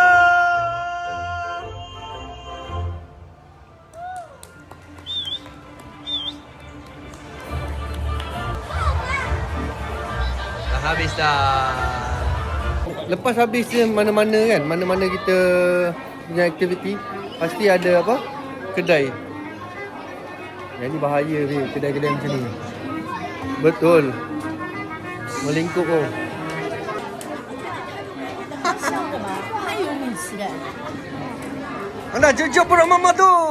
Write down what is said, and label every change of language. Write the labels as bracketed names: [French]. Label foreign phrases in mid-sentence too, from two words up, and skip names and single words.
[Malay] Dah habis dah. Lepas habis dia mana-mana kan, mana-mana kita punya aktiviti, pasti ada apa? Kedai. Yang ni bahaya ni, kedai-kedai macam ni. Betul. Melingkup oh. [Chinese] 还有美食的。 [Malay] Anda cucuk perut mama tu.